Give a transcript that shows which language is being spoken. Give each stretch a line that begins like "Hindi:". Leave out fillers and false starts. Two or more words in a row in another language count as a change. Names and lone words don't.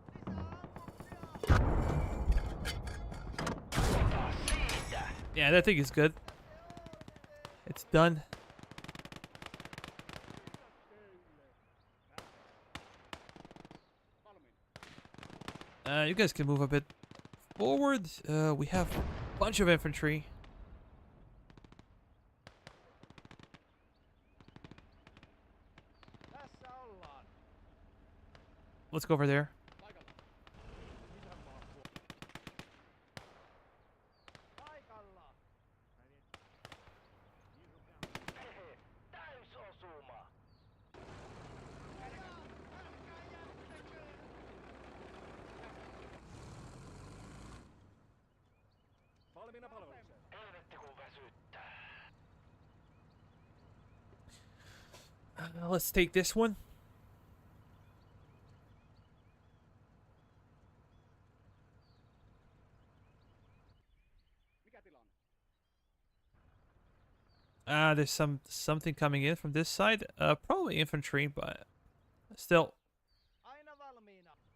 English: Yeah, that thing is good. It's done. You guys can move a bit forward. We have a bunch of infantry.
Finnish: Tässä ollaan.
English: Let's go over there.
Finnish: Paikalla. Isänmaan paikalla. Täysosuma. Valmiina palvelukseen. Helvetti kun väsyttää.
English: Let's take this one.
Finnish: Mikä tilanne?
English: There's something coming in from this side. Probably infantry, but still.
Finnish: Aina valmiina.